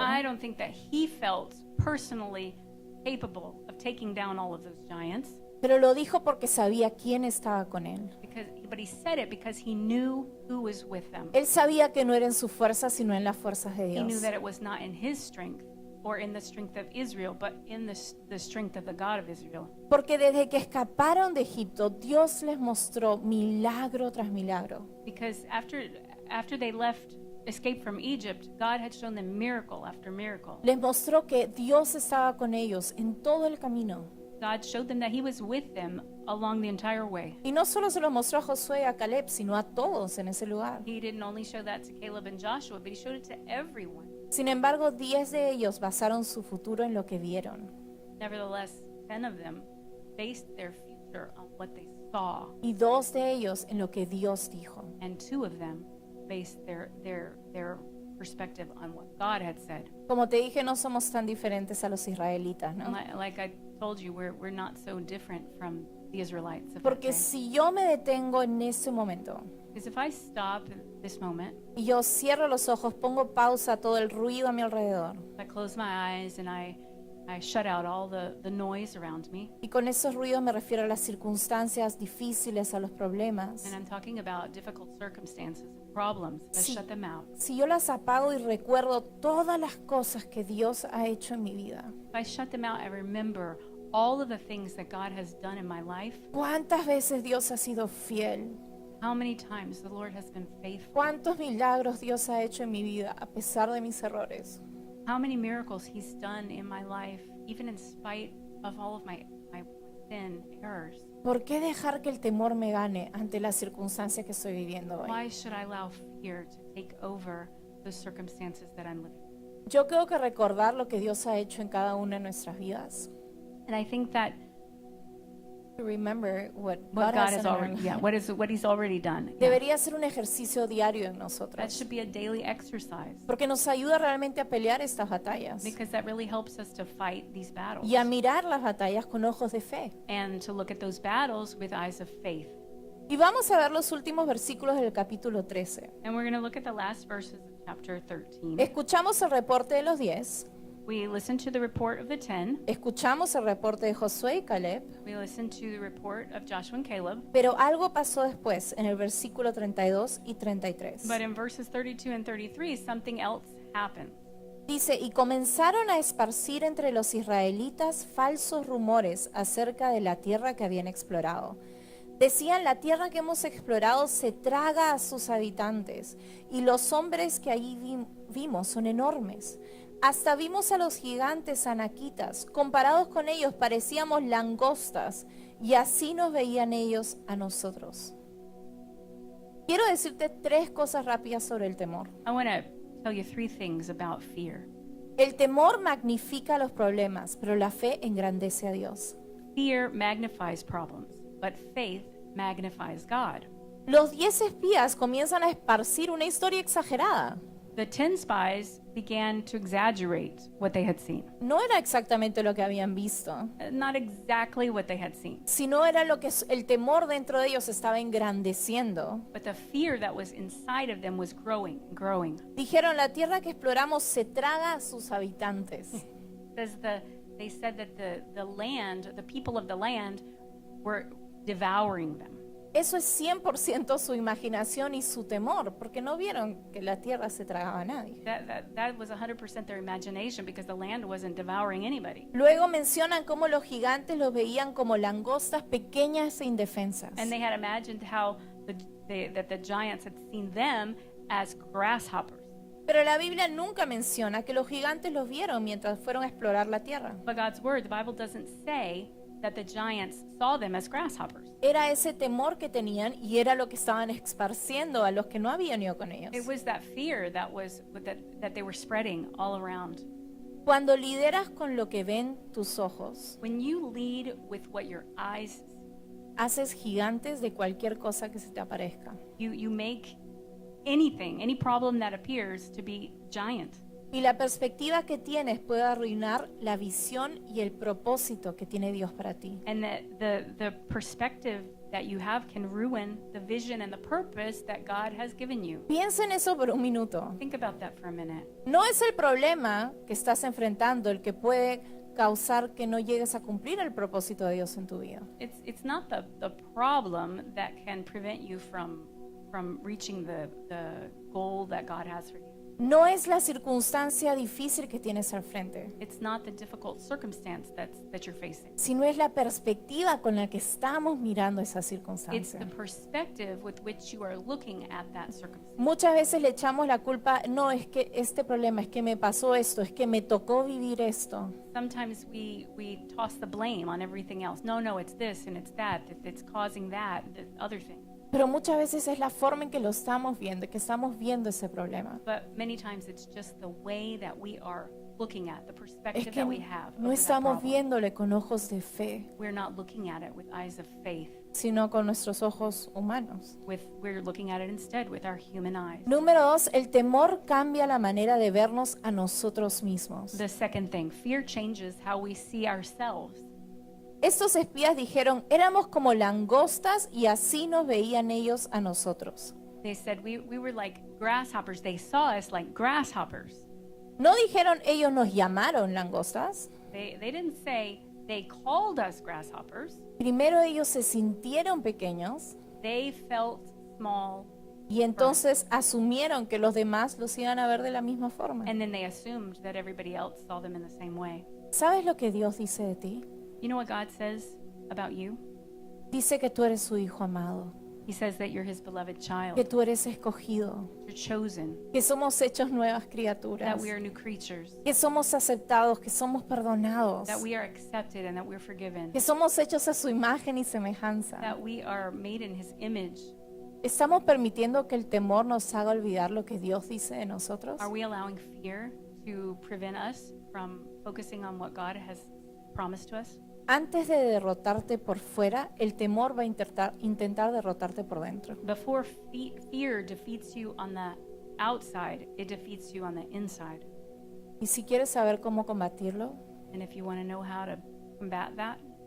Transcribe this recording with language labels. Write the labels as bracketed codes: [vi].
[en] I don't think that he felt personally capable of taking down all of those giants. [es] Pero lo dijo porque sabía quién estaba con él. [en] But he said it because he knew who was with them. [es] Él sabía que no era en su fuerza, sino en las fuerzas de [en] He knew [es] Dios. [en] that it was not in his strength or in the strength of Israel, but in the strength of the God of Israel. [es] Porque desde que escaparon de Egipto, Dios les mostró milagro tras milagro. [en] Because after they escaped from Egypt, God had shown them miracle after miracle. [es] Les mostró que Dios estaba con ellos en todo el camino. [en] God showed them that he was with them along the entire way. [es] Y no solo se lo mostró a Josué y a Caleb, sino a todos en ese lugar. [en] He didn't only show that to Caleb and Joshua, but he showed it to everyone. [es] Sin embargo, 10 de ellos basaron su futuro en lo que vieron. [en] Nevertheless, 10 of them based their future on what they saw, [es] Y 2 de ellos en lo que Dios dijo. [en] and 2 of them based their perspective on what God had said. [es] Como te dije, no somos tan diferentes a los israelitas, ¿no? [en] Like I told you, we're not so different from the Israelites of that [es] Porque [en] day. [es] si yo me detengo en ese momento [en] Because if I stop at this moment, [es] y yo cierro los ojos, pongo pausa a todo el ruido a mi alrededor, [en] I close my eyes and I I shut out all the noise around me. [es] Y con esos ruidos me refiero a las circunstancias difíciles, a los problemas. [en] And I'm talking about difficult circumstances and problems. I [es] Sí. [en] shut them out. [es] Si yo las apago y recuerdo todas las cosas que Dios ha hecho en mi vida, [en] If I shut them out, I remember all of the things that God has done in my life. [es] ¿cuántas veces Dios ha sido fiel? [en] How many times the Lord has been faithful. [es] ¿Cuántos milagros Dios ha hecho en mi vida a pesar de mis errores? [en] How many miracles He's done in my life, even in spite of all of my sin, errors. [es] ¿Por qué dejar que el temor me gane ante la circunstancia que estoy viviendo hoy? [en] Why should I allow fear to take over the circumstances that I'm living? [es] Yo creo que recordar lo que Dios ha hecho en cada una de nuestras vidas. [en] And I think that To remember what what God God has has done in our already, yeah, lives. what He's already done. Yeah. [es] Debería ser un ejercicio diario en [en] That [es] nosotros, [en] should be a daily exercise [es] porque nos ayuda realmente a pelear estas batallas [en] because that really helps us to fight these battles [es] y a mirar las batallas con ojos de fe. [en] and to look at those battles with eyes of faith. [es] Y vamos a ver los últimos versículos del capítulo 13. [en] And we're going to look at the last verses of chapter 13. [es] Escuchamos el reporte de los 10, [en] We listen to the report of the 10. [es] escuchamos el reporte de Josué y Caleb, [en] We listen to the report of Joshua and Caleb. [es] pero algo pasó después en el versículo 32 y 33. [en] But in verses 32 and 33, something else happened. [es] Dice, y comenzaron a esparcir entre los israelitas falsos rumores acerca de la tierra que habían explorado. Decían, la tierra que hemos explorado se traga a sus habitantes, y los hombres que allí vimos son enormes. Hasta vimos a los gigantes anaquitas, comparados con ellos parecíamos langostas, y así nos veían ellos a nosotros. Quiero decirte 3 cosas rápidas sobre el temor. [en] I want to tell you 3 things about fear. [es] El temor magnifica los problemas, pero la fe engrandece a Dios. [en] Fear magnifies problems, but faith magnifies God. [es] Los 10 espías comienzan a esparcir una historia exagerada. [en] The 10 spies began to exaggerate what they had seen. [es] No era exactamente lo que habían visto, [en] Not exactly what they had seen, [es] sino era lo que el temor dentro de ellos estaba engrandeciendo. [en] but the fear that was inside of them was growing and growing. [es] Dijeron, la tierra que exploramos se traga a sus habitantes. [en] They said that the land, the people of the land, were devouring them. [es] Eso es 100% su imaginación y su temor, porque no vieron que la tierra se tragaba a nadie. [en] That was 100% their imagination because the land wasn't devouring anybody. [es] Luego mencionan cómo los gigantes los veían como langostas pequeñas e indefensas. [en] And they had imagined how that the giants had seen them as grasshoppers. [es] Pero la Biblia nunca menciona que los gigantes los vieron mientras fueron a explorar la tierra. [en] But God's word, the Bible doesn't say that the giants saw them as grasshoppers. [es] Era ese temor que tenían y era lo que estaban esparciendo a los que no habían ido con ellos. [en] It was that fear that they were spreading all around. [es] Cuando lideras con lo que ven tus ojos, [en] When you lead with what your eyes, [es] haces gigantes de cualquier cosa que se te aparezca. [en] you make anything, any problem that appears to be giant. [es] Y la perspectiva que tienes puede arruinar la visión y el propósito que tiene Dios para ti. [en] And that the perspective that you have can ruin the vision and the purpose that God has given you. [es] Piensa en eso por un minuto. [en] Think about that for a minute. [es] No es el problema que estás enfrentando el que puede causar que no llegues a cumplir el propósito de Dios en tu vida. [en] It's not the problem that can prevent you from reaching the goal that God has for you. [es] No es la circunstancia difícil que tienes al frente, [en] It's not the difficult circumstance that you're facing. [es] sino es la perspectiva con la que estamos mirando esa [en] It's [es] circunstancia. [en] the perspective with which you are looking at that circumstance. [es] Muchas veces le echamos la culpa, no, es que este problema, es que me pasó esto, es que me tocó vivir esto. [en] Sometimes we toss the blame on everything else. No, it's this and it's that's causing that, the other thing. [es] Pero muchas veces es la forma en que lo estamos viendo, que estamos viendo ese problema. [en] But many times it's just the way that we are looking at, the [es] Es [en] perspective [es] que [en] that we have. [es] no [en] over that [es] estamos [en] problem. [es] viéndole con ojos de fe, [en] We're not looking at it with eyes of faith. [es] sino con nuestros ojos humanos. [en] We're looking at it instead with our human eyes. [es] Número 2, el temor cambia la manera de vernos a nosotros mismos. [en] The second thing, fear changes how we see ourselves. [es] Estos espías dijeron, éramos como langostas y así nos veían ellos a nosotros. [en] They said we were like grasshoppers. They saw us like grasshoppers. [es] No dijeron, ellos nos llamaron langostas. [en] They didn't say they called us grasshoppers. [es] Primero ellos se sintieron pequeños [en] They felt small, [es] y entonces asumieron que los demás los iban a ver de la misma forma. [en] and then they assumed that everybody else saw them in the same way. [es] ¿Sabes lo que Dios dice de ti? [en] You know what God says about you? [es] Dice que tú eres su hijo amado, [en] He says that you're his beloved [es] que [en] child. [es] tú eres escogido, [en] You're chosen, [es] que somos hechos nuevas [en] that [es] criaturas, [en] we are new creatures, [es] que somos aceptados, que somos perdonados, [en] that we are accepted and that we're forgiven, [es] que somos hechos a su imagen y semejanza. [en] that we are made in his image. [es] ¿Estamos permitiendo que el temor nos haga olvidar lo que Dios dice de nosotros? [en] Are we allowing fear to prevent us from focusing on what God has promised to us? [es] Antes de derrotarte por fuera, el temor va a intentar derrotarte por dentro. [en] Before fear defeats you on the outside, it defeats you on the inside. [es] Y si quieres saber cómo combatirlo, [en] And if you want to know how to combat that,